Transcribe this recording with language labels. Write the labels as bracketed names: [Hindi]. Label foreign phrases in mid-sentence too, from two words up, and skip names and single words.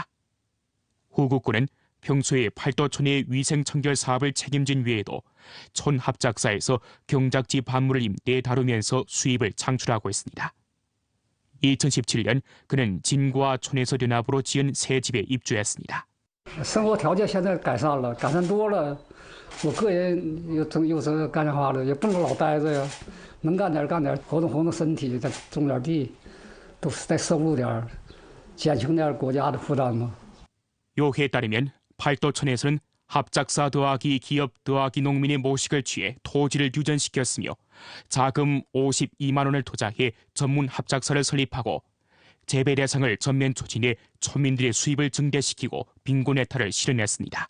[Korean] 후국군은 평소에 팔도촌의 위생청결 사업을 책임진 외에도 촌 합작사에서 경작지 반물을 임대해 다루면서 수입을 창출하고 있습니다. 2017년 그는 진과 촌에서 연합으로 지은 새 집에 입주했습니다. [Chinese] 生活条件现在改善了，改善多了。我个人又是干啥花的，也不能老待着呀，能干点干点，活动活动身体，再种点地，都是再收入点，减轻点国家的负担嘛。 [Korean] 요해에 따르면 팔도촌에서는 합작사 더하기 기업 더하기 농민의 모식을 취해 토지를 유전시켰으며 자금 52만 원을 투자해 전문 합작사를 설립하고 재배 대상을 전면 추진해 촌민들의 수입을 증대시키고 빈곤해탈을 실현했습니다.